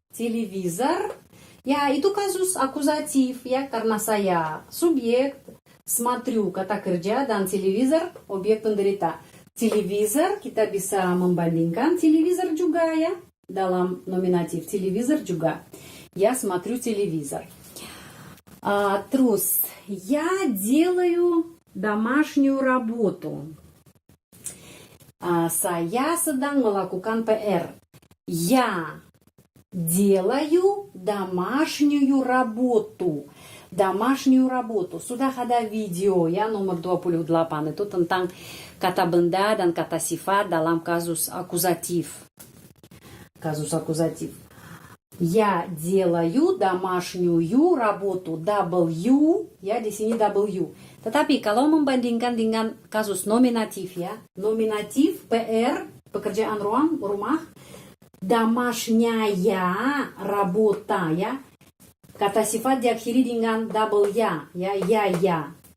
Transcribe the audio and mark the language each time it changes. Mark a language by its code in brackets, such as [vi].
[ru] Телевизор. [id] Ya, itu kasus akuzatif ya, karena saya subjek, смотрю kata kerja, dan televizor objek penderita. Televizor kita bisa membandingkan televizor juga ya, dalam nominatif televizor juga. [ru] Я смотрю телевизор. Terus, я делаю домашнюю работу. [id] Saya sedang melakukan PR. [ru] Я делаю домашнюю работу. Домашнюю работу. [id] Sudah ada video ya nomor 28 itu tentang kata benda dan kata sifat dalam kasus akuzatif. Kasus akuzatif. [ru] Я делаю домашнюю работу. [id] W ya, di sini W. Tetapi kalau membandingkan dengan kasus nominatif ya, nominatif PR pekerjaan rumah, [ru] домашняя работа [id] ya, kata sifat diakhiri dengan double ya, ya.